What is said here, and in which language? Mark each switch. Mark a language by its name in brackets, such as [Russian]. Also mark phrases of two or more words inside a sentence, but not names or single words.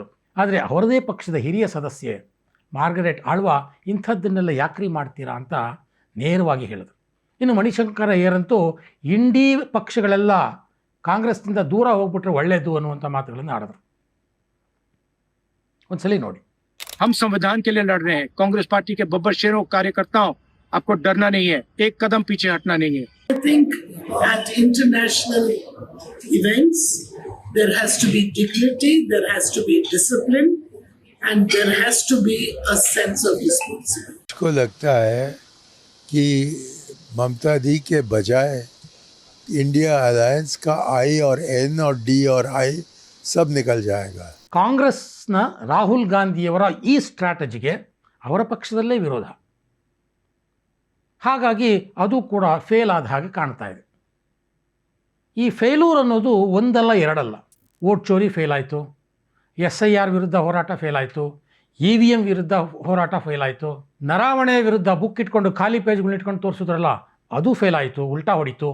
[Kannada] ಆದರೆ ಅವರದೇ ಪಕ್ಷದ ಹಿರಿಯ ಸದಸ್ಯೆ ಮಾರ್ಗರೆಟ್ ಆಳ್ವಾ ಇಂಥದ್ದನ್ನೆಲ್ಲ ಯಾಕ್ರಿ ಮಾಡ್ತೀರಾ ಅಂತ ನೇರವಾಗಿ ಹೇಳಿದರು. ಇನ್ನು ಮಣಿಶಂಕರ ಅಯ್ಯರಂತೂ ಇಂಡಿ ಪಕ್ಷಗಳೆಲ್ಲ ಕಾಂಗ್ರೆಸ್ನಿಂದ ದೂರ ಹೋಗ್ಬಿಟ್ರೆ ಒಳ್ಳೆಯದು ಅನ್ನುವಂಥ ಮಾತುಗಳನ್ನು ಆಡಿದ್ರು. ಒಂದ್ಸಲಿ ನೋಡಿ. [Hindi] हम संविधान के लिए लड़ रहे हैं. कांग्रेस पार्टी के बब्बर शेरों कार्यकर्ताओं, आपको डरना नहीं है, एक कदम पीछे हटना नहीं है. [English] I think at international events there has to be dignity, there has to be discipline, and there has to be a sense of responsibility. [Hindi] मुझको लगता है कि ममता दी के बजाय इंडिया अलायंस का I और N और D और I सब निकल जाएगा. [Kannada] ಕಾಂಗ್ರೆಸ್ನ ರಾಹುಲ್ ಗಾಂಧಿಯವರ ಈ ಸ್ಟ್ರಾಟಜಿಗೆ ಅವರ ಪಕ್ಷದಲ್ಲೇ ವಿರೋಧ. ಹಾಗಾಗಿ ಅದು ಕೂಡ ಫೇಲ್ ಆದ ಹಾಗೆ ಕಾಣ್ತಾ ಇದೆ. ಈ ಫೇಲೂರ್ ಅನ್ನೋದು ಒಂದಲ್ಲ ಎರಡಲ್ಲ. [Hindi] वोट चोरी [Kannada] ಫೇಲ್ ಆಯಿತು, SIR ವಿರುದ್ಧ ಹೋರಾಟ ಫೇಲ್ ಆಯಿತು, EVM ವಿರುದ್ಧ ಹೋರಾಟ ಫೇಲ್ ಆಯಿತು, ನರಾವಣೆ ವಿರುದ್ಧ ಬುಕ್ ಇಟ್ಕೊಂಡು ಖಾಲಿ ಪೇಜ್ಗಳನ್ನ ಇಟ್ಕೊಂಡು ತೋರಿಸಿದ್ರಲ್ಲ ಅದು ಫೇಲ್ ಆಯಿತು, ಉಲ್ಟಾ ಹೊಡಿತು.